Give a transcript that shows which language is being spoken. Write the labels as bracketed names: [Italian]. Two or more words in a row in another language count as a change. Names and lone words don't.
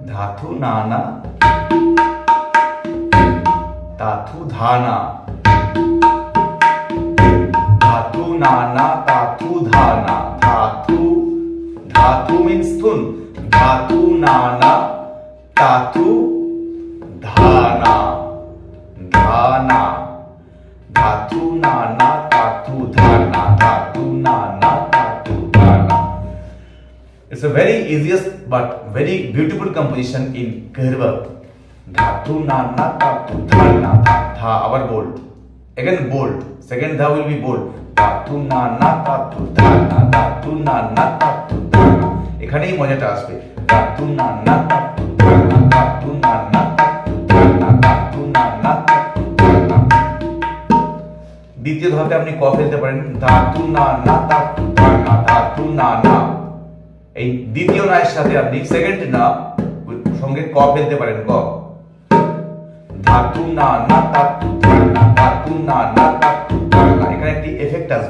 [English] धातु नाना धातु धाना धातु नाना धातु धाना धातु धातु मीन्स धुन धातु नाना धातु धाना धाना धातु नाना धातु धाना धातु नाना धातु धाना. It's a very easiest but very beautiful composition in Kaharwa. Dhatu nana dhatu dhana dha our bold. Again bold. Second dha will be bold. Dhatu nana dhatu dhana dhatu nana dhatu dhana. [Bangla] এখানেই মজাটা আসবে. Dhatu nana dhatu dhana dhatu nana dhatu dhana dhatu nana dhatu dhana. দ্বিতীয় ধাপে আপনি ক ফেলতে পারেন. Dhatu nana dhatu dhana dhatu nana. এই দ্বিতীয় না এর সাথে আপনি সেকেন্ড না সঙ্গে ক ফেলতে পারেন. ক ধাতু না না ধাতু ধানা ধাতু না না ধাতু ধানা. এখানে একটি এফেক্ট আসবে.